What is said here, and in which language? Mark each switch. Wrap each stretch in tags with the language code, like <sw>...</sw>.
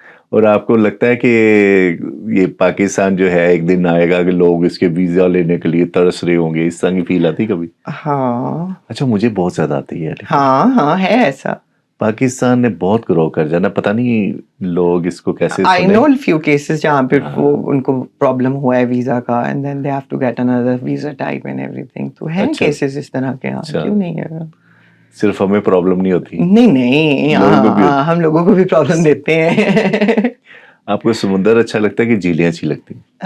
<ur>اور آپ کو لگتا ہے کہ یہ پاکستان جو ہے ایک دن آئے گا کہ لوگ اس کے ویزا لینے کے لیے ترس رہے ہوں گے, اس طرح کی فیل آتی کبھی؟ ہاں. اچھا, مجھے بہت زیادہ آتی ہے. ہاں ہے ایسا. پاکستان نے بہت گرو کر جانا, پتہ نہیں لوگ اس کو کیسے.</ur> <en>I know few cases</en> <ur>جہاں پہ وہ ان کو پرابلم ہوا ہے ویزا کا,</ur> <en>and then they have to get another visa type and everything.</en> <ur>تو ہیں کیسز اس طرح کے, کیوں نہیں ہے. صرف ہمیں پرابلم نہیں ہوتی؟ نہیں, ہم لوگوں کو بھی پرابلم دیتے ہیں. آپ کو سمندر اچھا لگتا ہے کہ جھیلیں اچھی لگتی ہیں؟</ur>